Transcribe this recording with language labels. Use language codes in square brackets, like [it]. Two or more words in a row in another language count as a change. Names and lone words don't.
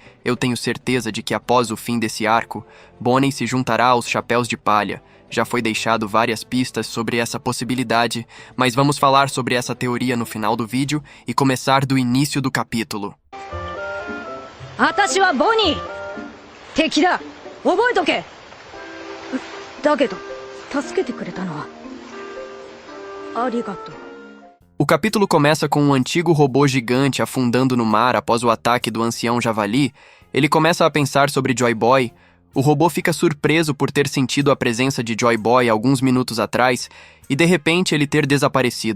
[pt] Eu tenho certeza de que após o fim desse arco, Bonnie se juntará aos Chapéus de Palha. Já foi deixado várias pistas sobre essa possibilidade, mas vamos falar sobre essa teoria no final do vídeo e começar do início do capítulo. [ja] あたしはボニー！敵だ! Oboetoke! だけど、助けてくれたのはありがとう. [pt] O capítulo começa com um antigo robô gigante afundando no mar após o ataque do ancião javali. Ele começa a pensar sobre Joy Boy. O robô fica surpreso por ter sentido a presença de Joy Boy alguns minutos atrás e de repente ele ter desaparecido.